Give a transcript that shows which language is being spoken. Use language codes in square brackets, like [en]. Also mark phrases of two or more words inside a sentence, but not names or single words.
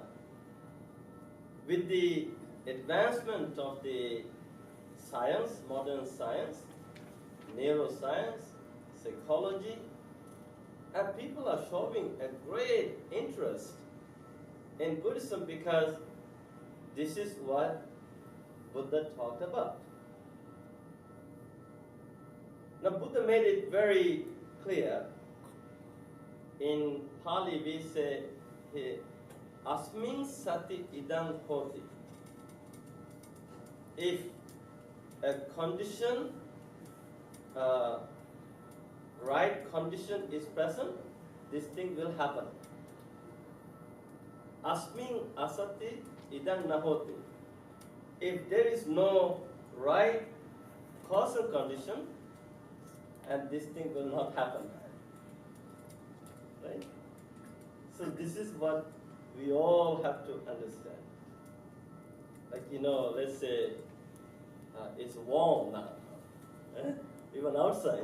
[en] With the advancement of the science, modern science, neuroscience, psychology, and people are showing a great interest in Buddhism because this is what Buddha talked about. Now, Buddha made it very clear. In Pali, we say, [pi] Asmin sati idam hoti. [en] If a condition, right condition is present, this thing will happen. [pi] Asmin asati idam nahoti. [en] If there is no right causal condition, and this thing will not happen. Right? So this is what we all have to understand. Like, let's say it's warm now, even outside.